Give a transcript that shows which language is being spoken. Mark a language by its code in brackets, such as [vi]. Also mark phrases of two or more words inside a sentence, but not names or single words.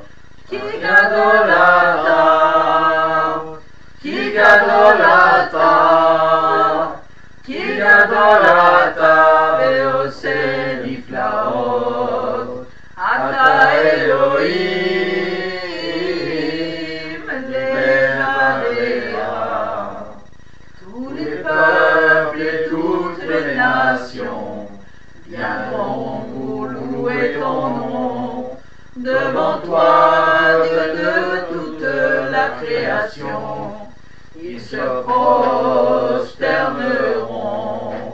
[he] כי גדול אתה, כי גדול אתה, כי גדול אתה ועושה נפלאות. אתה אלוהים לבדך. [fr] Tous les peuples et toutes les nations viendront pour louer ton nom. Devant toi, Dieu de toute la création, ils se prosterneront.